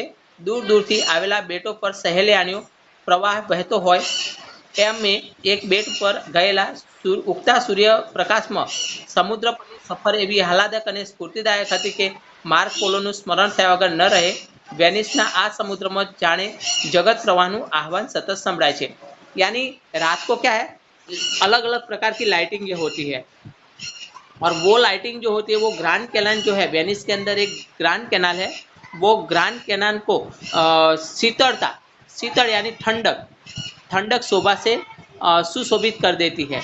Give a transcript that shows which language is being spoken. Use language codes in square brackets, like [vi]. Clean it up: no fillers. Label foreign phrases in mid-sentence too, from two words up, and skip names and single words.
[gu] દૂર દૂરથી આવેલા બેટો પર સહેલાણીઓ પ્રવાહ વહેતો હોય એમ એક બેટ પર ગયેલા ઉગતા સૂર્ય પ્રકાશમાં સમુદ્ર પરની સફર એવી આહલાદક અને સ્ફૂર્તિદાયક હતી કે માર્ક પોલોનું સ્મરણ થયા વગર ન રહે। વેનિસના આ સમુદ્રમાં જાણે જગત પ્રવાહનું આહ્વાન સતત સંભળાય છે। [hi] यानी रात को क्या है अलग अलग प्रकार की लाइटिंग ये होती है, और वो लाइटिंग जो होती है वो ग्रांड कैनाल जो है वेनिस के अंदर एक ग्रांड कैनाल है, वो ग्रांड कैनाल को शीतलता शीतल यानी ठंडक ठंडक शोभा से सुशोभित कर देती है।